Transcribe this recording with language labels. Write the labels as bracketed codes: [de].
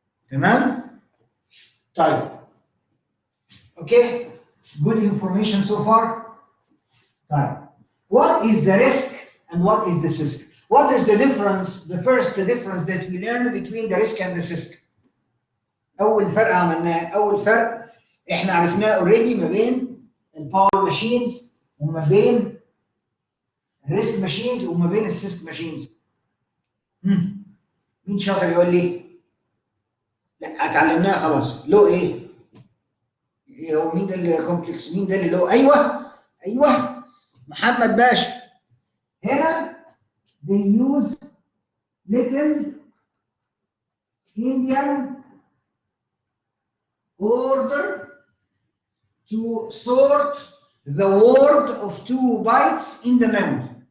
[ar] تمام؟ طيب. [en] Okay, good information so far. [ar] طيب. [en] What is the RISC and what is the CISC? What is the difference? The first difference that we learned between the RISC and the CISC. [ar] أول فرق عملناه، أول فرق إحنا عرفناه already ما بين الباور ماشينز وما بين الريسك ماشينز وما بين السيسك ماشينز. مين شاطر يقول لي؟ لا اتعلمناها خلاص. لو ايه؟ هو مين ده اللي كومبلكس؟ مين ده اللي لو؟ ايوه محمد باشا. هنا [en] they use little Indian order to sort the word of 2 bytes in the memory.